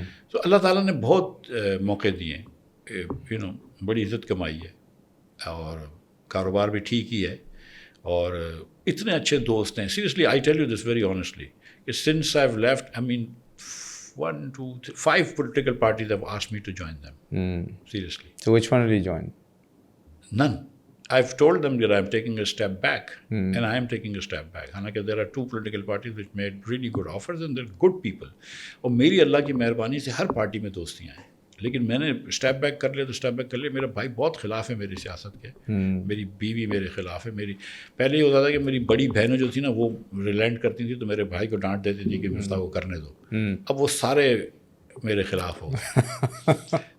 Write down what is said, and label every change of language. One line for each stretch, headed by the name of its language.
Urdu: تو اللہ تعالیٰ نے بہت موقع دیے, بڑی عزت کمائی ہے, اور کاروبار بھی ٹھیک ہی ہے, اور اتنے اچھے دوست ہیں.
English: Seriously I tell you this very honestly کہ since I have left 1, 2, 3, 5 political parties have asked me to join them. Seriously. So which one will you join? None. I've told them that I'm taking a step back, and I am taking a step back. Halanki there are 2 political parties which made really good offers, and they're good people.
Urdu: اور میری اللہ کی مہربانی سے ہر party میں دوستیاں ہیں, لیکن میں نے اسٹیپ بیک کر لیا تو اسٹیپ بیک کر لیا. میرا بھائی بہت خلاف ہے میری سیاست کے, میری بیوی میرے خلاف ہے. میری پہلے یہ ہوتا تھا کہ میری بڑی بہنیں جو تھیں نا وہ ریلینٹ کرتی تھیں, تو میرے بھائی کو ڈانٹ دیتی تھی کہ مفتاح کو کرنے دو. اب وہ سارے میرے خلاف ہو گئے.